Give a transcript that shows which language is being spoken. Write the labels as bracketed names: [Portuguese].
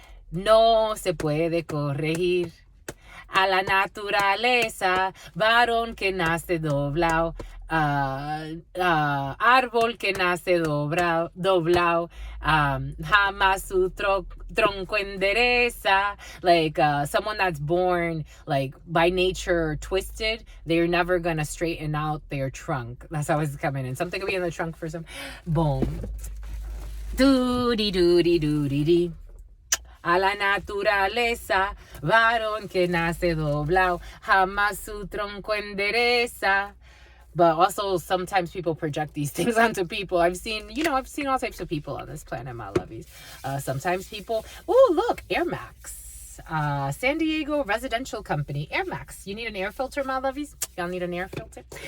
[Spanish] No se puede corregir a la naturaleza, varón que nace doblado. Árbol que nace doblado, jamás su tronco endereza. [English] Like someone that's born like by nature twisted, they're never gonna straighten out their trunk. That's how it's coming in. Something could be in the trunk for some. Boom. Doody doody doody dee. [Spanish] A la naturaleza, varón que nace doblado, jamás su tronco endereza. [English] But also sometimes people project these things onto people. I've seen all types of people on this planet, my lovies. Sometimes people, oh, look, Air Max. San Diego residential company, Air Max. You need an air filter, my lovies? Y'all need an air filter?